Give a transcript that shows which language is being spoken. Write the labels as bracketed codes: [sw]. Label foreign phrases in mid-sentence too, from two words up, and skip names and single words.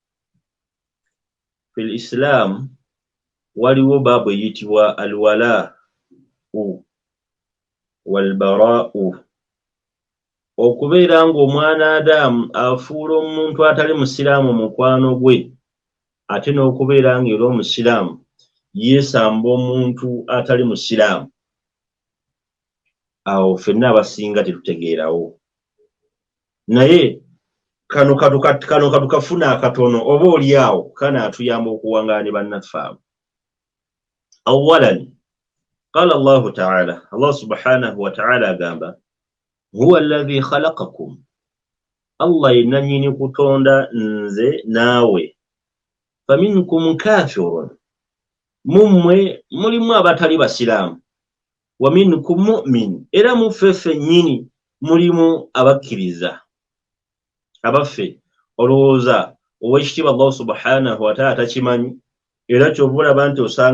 [ar] في الإسلام [lg] waliwo baabu eyitibwa [ar] الولاء والبراء, [lg] okubeera ng'omwana Adamu afuula omuntu atali musiraamu mukwano gwe, ate n'okubeera ng'era omusiraamu yeesamba omuntu atali musiraamu. Awo ffenna abasinga tetutegeerawo, naye kano katukafuna akatono oba oli awo kanaatuyamba okuwangaala ne bannaffe abo. [ar] أولا قال الله تعالى الله سبحانه وتعالى agamba هو الذي خلقكم, [lg] Allah yenna nnyini kutonda nze naawe, [ar] فمنكم كافر [lg] mumwe mulimu abatali basiraamu [ar] wa منكم مؤمن [lg] era muffe nyini mulimu abakkiriza abaffe olowooza ow'ekitiibwa Allah [ar] سبحانه وتعالى [lg] takimanyi era ky'ovulaba nti osanga